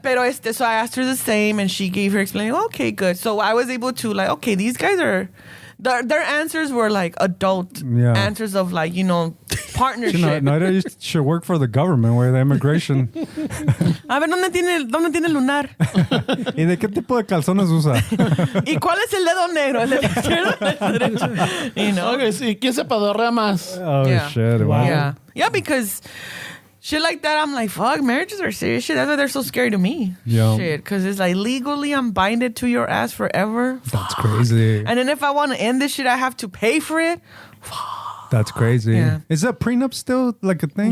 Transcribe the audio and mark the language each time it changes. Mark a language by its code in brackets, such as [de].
[es] pero [en] so I asked her the same, and she gave her explanation. Okay, good. So I was able to like, okay, these guys are, their answers were like adult Yeah. answers of like, partnership. Noelia should work for the government, where the immigration. [es] A ver, ¿dónde tiene el lunar? ¿Y de qué tipo de calzones usa? ¿Y cuál es el dedo negro? ¿El dedo izquierdo o el derecho? Ok, sí, ¿quién se pedorrea más? [en] Oh, Yeah. shit. Wow. Yeah, because shit like that, I'm like, fuck, marriages are serious shit. That's why they're so scary to me. Yeah. Shit, because it's like legally I'm binded to your ass forever. That's crazy. And then if I want to end this shit, I have to pay for it. That's crazy. Yeah. Is that prenup still like a thing?